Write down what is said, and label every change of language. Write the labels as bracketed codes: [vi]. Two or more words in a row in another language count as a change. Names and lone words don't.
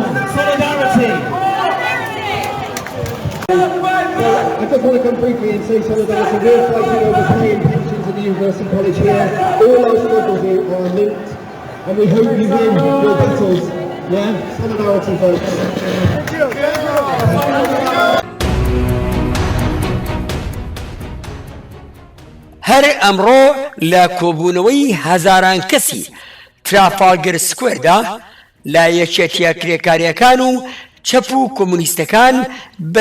[en] Solidarity. I just want to come briefly and say solidarity. We're fighting over pay and pensions in the University College here. All our struggles here are linked, and we hope you win your battles. Yeah? Solidarity, folks. [ckb] هەر ئەمڕۆ لە کۆبوونەوەی هەزاران کەسی ترافالگەر سکوێردا لە یەکێتیە کرێکاریەکان و چەپ و کۆمونیستەکان بە